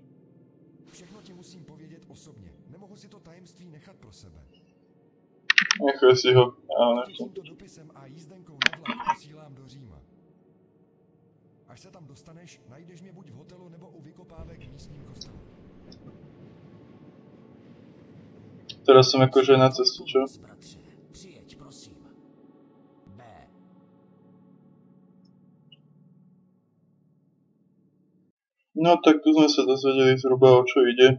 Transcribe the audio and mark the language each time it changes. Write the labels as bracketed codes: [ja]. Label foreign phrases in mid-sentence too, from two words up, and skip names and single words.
[cs] Všechno ti musím povědět osobně. Nemohu si to tajemství nechat pro sebe. [sk] Nechaj si ho. [cs] Tímto dopisem a jízdenkou na vlak posílám do Říma. Až se tam dostaneš, najdeš mě buď v hotelu nebo u vykopávek v místním kostelu. [sk] Teraz som akože na cestu, čo? [cs] Přijeď, prosím. B. [sk] No tak tu sme sa dozvedeli zhruba o čo ide.